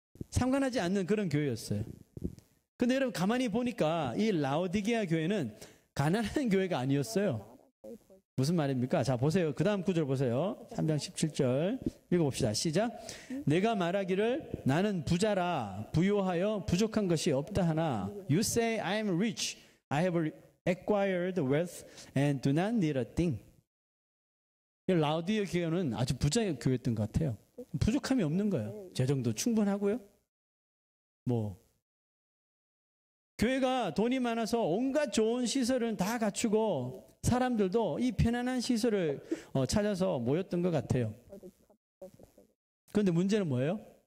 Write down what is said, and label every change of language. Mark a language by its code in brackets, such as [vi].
[ko] 상관하지 않는 그런 교회였어요. 근데 여러분 가만히 보니까 이 라오디게아 교회는 가난한 교회가 아니었어요. 무슨 말입니까? 자 보세요. 그 다음 구절 보세요. 3장 17절 읽어봅시다. 시작. 내가 말하기를 나는 부자라 부유하여 부족한 것이 없다 하나 [en] You say I am rich. I have acquired wealth and do not need a thing. [ko] 라오디게아 교회는 아주 부자의 교회였던 것 같아요. 부족함이 없는 거예요. 재정도 충분하고요. 교회가 돈이 많아서 온갖 좋은 시설은 다 갖추고 사람들도 이 편안한 시설을 찾아서 모였던 것 같아요. 그런데 문제는 뭐예요?